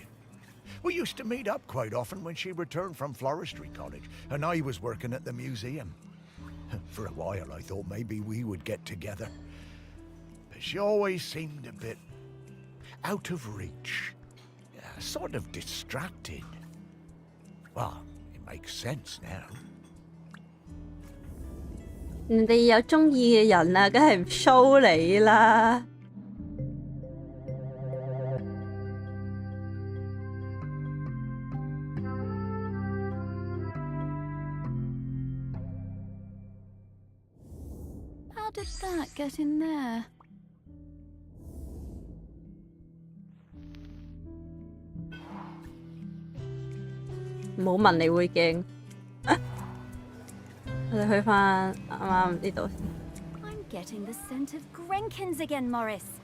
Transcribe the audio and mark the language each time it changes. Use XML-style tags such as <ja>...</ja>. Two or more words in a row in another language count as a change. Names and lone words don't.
<en>We used to meet up quite often when she returned from Floristry College, and I was working at the museum. For a while I thought maybe we would get together. But she always seemed a bit out of reach. Sort of distracted. Well, it makes sense now.</en> <yue>人哋有鍾意嘅人啊，梗係唔 show 你啦。</yue> <en>How did that get in there?</en> <yue>唔好問你會驚。我哋去返啱啱呢度先。</yue> <en>I'm getting the scent of Grenkins again, Morris.</en>